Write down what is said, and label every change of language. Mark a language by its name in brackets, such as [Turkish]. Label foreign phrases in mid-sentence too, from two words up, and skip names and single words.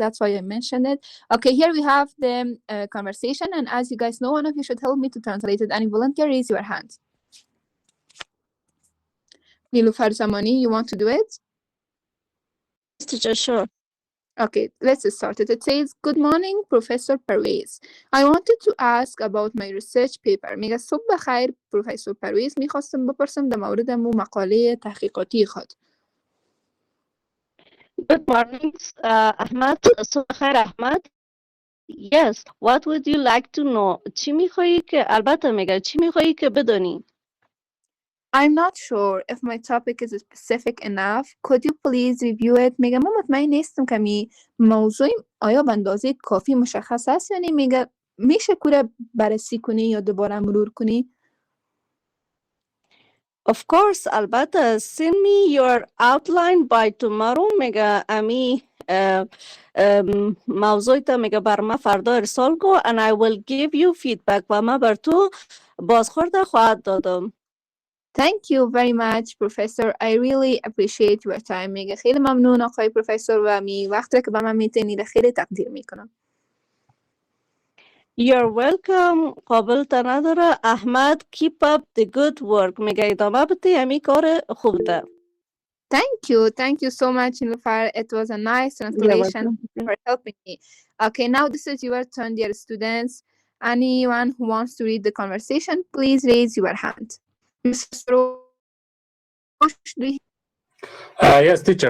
[English] That's why I mentioned it. Okay, here we have the conversation, and as you guys know, one of you should help me to translate it. Any volunteer, raise your hand. Nilufar Zamani, you want to do it? Teacher, sure. Okay, let's start it. It says, good morning, Professor Pervez. I wanted to ask about my research paper. [Persian] میگه صبح بخیر پروفسور پرویز. میخواستم بپرسم در مورد مقاله تحقیقاتی خود. [English] Good morning, Ahmad. [Persian] صبح خیر, Ahmad. [English] Yes, what would you like to know? [Persian] چی میخوایی که البته میگه چی میخوایی که بدونی؟ [English] I'm not sure if my topic is specific enough. Could you please review it? [Persian] میگه ما مطمئن نیستم که موضوع آیا به اندازه کافی مشخص است یا میگه میشه کوره بررسی کنی یا دوباره مرور کنی؟ [English] Of course, البته send me your outline by tomorrow. [Persian] میگه امی موضوع تا میگه بر ما فردا ارسال کو [English] and I will give you feedback [Persian] و ما بر تو بازخورد خواهد دادم. [English] Thank you very much, Professor. I really appreciate your time. [Persian] میگه خیلی ممنون آقای پروفسور و وقتی که به من میتینید خیلی تقدیر میکنم. [English] You're welcome. [Persian] قابل نداره. [English] احمد keep up the good work. [Persian] میگه ادامه بده امی کار خوب ده. [English] Thank you so much, Nilufar. It was a nice translation for helping me. Okay, now this is your turn, dear students. Anyone who wants to read the conversation, please raise your hand. Mr. Sarosh, Yes, teacher.